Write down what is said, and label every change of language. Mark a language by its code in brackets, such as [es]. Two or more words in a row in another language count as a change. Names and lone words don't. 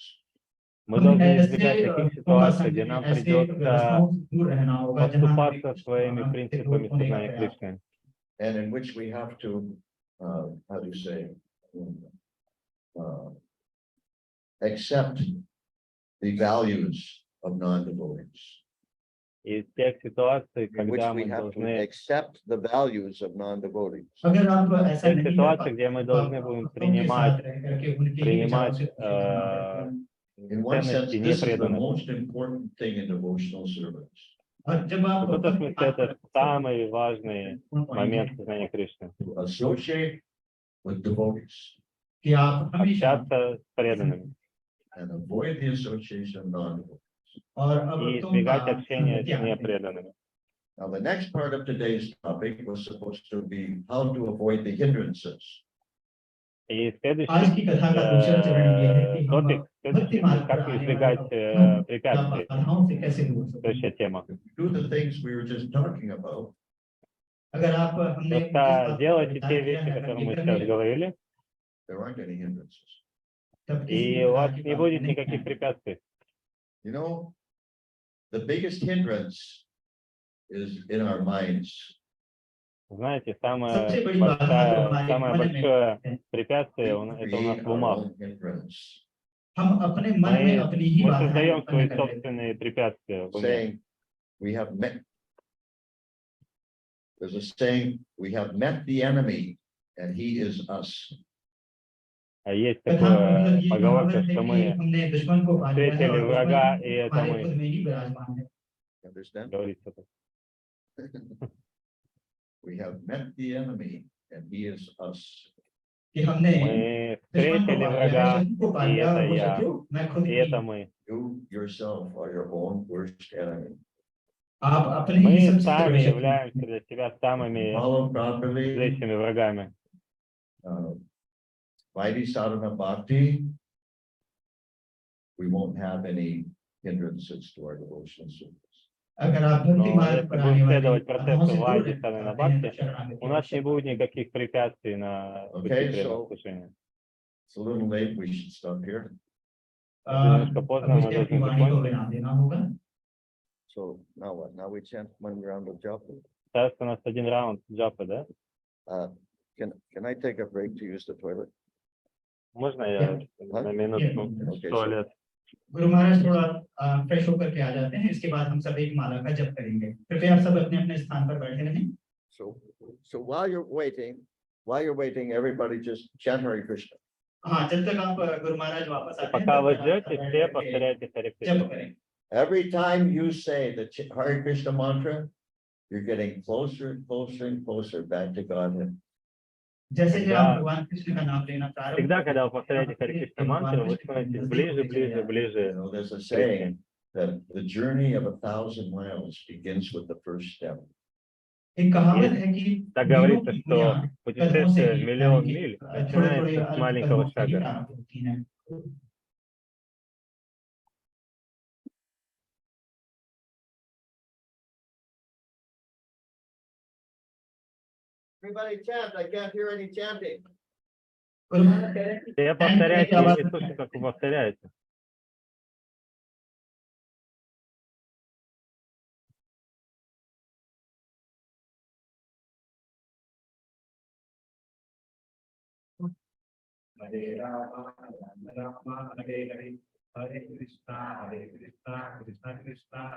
[ru] Мы должны избегать таких ситуаций, где нам придется поступаться своими принципами сознания Кришны. [en] And in which we have to, how do you say, accept the values of non-devotees. [ru] Из тех ситуаций, [en] In which [ru] когда [en] we [ru] мы [en] have to [ru] должны, [en] accept the values of non-devotees. [hi] अगर आप ऐसा [ru] тех [hi] नहीं कर [ru] ситуаций, где мы [hi] पाते तो आप [ru] должны будем [hi] भक्तों के साथ [ru] принимать, [hi] रह करके उनके ही विचारों से खुशी मनाते हैं। [en] In one sense, [ru] ценности [en] this is the [ru] непреданных. [en] most important thing in devotional service. [hi] और जब [ru] В [hi] आप [ru] каком-то [hi] भक्ति [ru] смысле это самый важный момент сознания Кришны. [en] To associate with devotees [hi] कि आप हमेशा [ru] Общаться с преданными [en] and avoid the association of non-devotees. [hi] और [ru] и [hi] अभक्तों [ru] избегать [hi] का [ru] общения с [hi] त्याग करें। [ru] непреданными. [en] Now, the next part of today's topic was supposed to be how to avoid the hindrances. [ru] И следующий [hi] आज की कथा का दूसरा चरण ये है कि हम [ru] топик, [hi] भक्ति मार्ग पर [ru] как [hi] आने वाले [ru] избегать [hi] अवरोधों [ru] препятствий. [hi] या बाधाओं से कैसे दूर हो सकते हैं। [ru] Следующая тема. [en] If you do the things we were just talking about, [hi] अगर आप हमने जिस [ru] Просто [hi] बात [ru] делайте [hi] पर [ru] те [hi] विचार किया [ru] вещи, [hi] है [ru] которые [hi] अगर [ru] мы [hi] ये [ru] сейчас [hi] करने [ru] говорили, [en] there aren't any hindrances. [hi] तब किसी भी [ru] и у вас [hi] प्रकार की [ru] не [hi] बाधा [ru] будет [hi] नहीं [ru] никаких [hi] है। [ru] препятствий. [en] You know, the biggest hindrance is in our minds. [ru] Знаете, самое [hi] सबसे बड़ी बाधा जो हमारे [ru] самое [hi] मन में [ru] большое [hi] है, [ru] препятствие [en] We [ru] это у нас [en] create [ru] в [en] our [ru] умах. [en] own hindrance, [hi] हम अपने मन में अपनी ही [ru] Мы [hi] बाधाएं [ru] создаем [hi] उत्पन्न [ru] свои [hi] कर लेते हैं। [ru] собственные препятствия в уме. [en] saying we have met. There's a saying, we have met the enemy and he is us. [ru] А есть [hi] कथा [ru] такое [hi] मतलब ये [ru] поговорка, [hi] कहावत है [ru] что [hi] कि [ru] мы [hi] हमने दुश्मन को पा लिया है [ru] встретили [hi] और [ru] врага, [hi] दुश्मन [ru] и это [hi] हमारे [ru] мы. [hi] खुद में ही विराजमान है। [en] Understand? [ru] Говорится так. [en] We have met the enemy and he is us. [hi] कि हमने [ru] Мы [hi] दुश्मन को [ru] встретили [hi] पा लिया है, [ru] врага, [hi] शत्रु को पा [ru] и [hi] लिया [ru] это [hi] और वो [ru] я, [hi] शत्रु मैं खुद [ru] и [hi] ही [ru] это [hi] हूँ। [ru] мы. [en] You yourself are your own worst enemy. [hi] आप अपने ही [ru] Мы [hi] सबसे [ru] сами [hi] बड़े शत्रु हैं। [ru] являемся для себя самыми [en] Follow properly, [ru] злейшими врагами. [en] Vaidhi sadhana bhakti, we won't have any hindrances to our devotional service. [hi] अगर आप भक्ति [ru] Но [hi] मार्ग [ru] если [hi] पर आने [ru] будем [hi] वाले [ru] следовать [hi] बाधाओं [ru] процессу [hi] से दूर [ru] Вайди [hi] रहना [ru] Садхана [hi] चाहते हैं तो [ru] Бхакти, [hi] शरणागति [ru] у нас не [hi] अवश्य [ru] будет [hi] करें। [ru] никаких препятствий на пути [en] Okay, [ru] преданного [en] so [ru] служения. [en] it's a little late, we should stop here. [ru] Немножко поздно, [hi] अब [ru] мы [hi] इसके [ru] должны [hi] वाणी को [ru] закончить. [hi] विराम देना होगा। [en] So now what? Now we chant one round of japa. [ru] Сейчас у нас один раунд джапы, да? [en] Can I take a break to use the toilet? [ru] Можно я на минутку [en] Okay, [ru] в туалет? [hi] गुरु महाराज थोड़ा फ्रेश होकर के आ जाते हैं, इसके बाद हम सब एक माला का जप करेंगे। कृपया आप सब अपने अपने स्थान पर बैठे रहें। [en] So while you're waiting, everybody just chant Hare Krishna. [hi] हाँ, जब तक आप गुरु महाराज वापस आते हैं [ru] Пока [hi] तब [ru] вы [hi] तक आप [ru] ждете, [hi] बैठ [ru] все [hi] करके [ru] повторяйте Харе [hi] जप [ru] Кришна. [hi] करें। [en] Every time you say the Hare Krishna mantra, you're getting closer and closer and closer back to Godhead. [hi] जैसे ही आप भगवान कृष्ण का नाम लेना प्रारंभ [ru] Всегда, [hi] करें, [ru] когда вы повторяете Харе Кришна мантру, вы становитесь ближе, ближе, ближе. [en] There's a saying that the journey of 1,000 miles begins with the first step. [hi] एक कहावत है कि [ru] Так говорится, что путешествие миллион миль начинается с маленького шага. [en] Everybody chant, I can't hear any chanting. [ru] Все повторяйте, я не слышу, как вы повторяете. [sa] Hare Rama, Rama Rama, Hare Hare, Hare Krishna, Krishna Krishna,